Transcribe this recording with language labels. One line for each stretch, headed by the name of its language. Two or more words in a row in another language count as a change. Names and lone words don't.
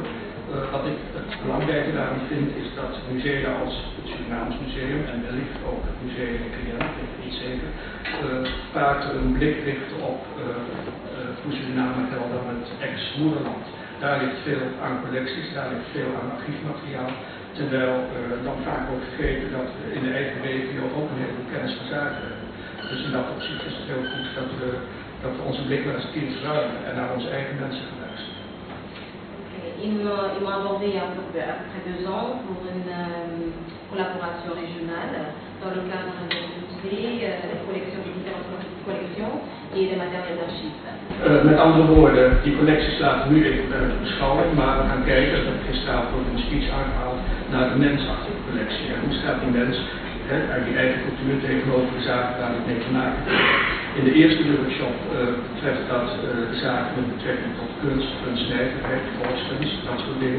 Dutch: Wat ik het belangrijke daarin vind is dat musea als het Surinaams Museum en wellicht ook het Museum in Cliënt, ik weet niet zeker, vaak een blik richten op hoe Suriname geldt dan het ex-moederland. Daar ligt veel aan collecties, daar ligt veel aan archiefmateriaal, terwijl dan vaak ook vergeten dat we in de eigen regio ook een heleboel kennis van zaken hebben. Dus in dat opzicht is het heel goed dat we onze blik wel eens een keer verruimen en naar onze eigen mensen gaan luisteren.
French: Ils m'ont abordé il y a à peu près 2 ans pour une collaboration régionale dans le cadre des musées, des collections, des différentes collections et des matériels d'archives.
Dutch: Met andere woorden, die collecties laten nu even buiten beschouwing, maar we gaan kijken, dat heb ik gisteravond ook in de speech aangehaald, naar de mens achter de collectie. En hoe staat die mens uit die eigen cultuur tegenover de zaken waar het mee te maken heeft. In de eerste workshop betreft dat de zaken met betrekking tot kunst, kunstnijverheid, volkskunst, dat soort dingen.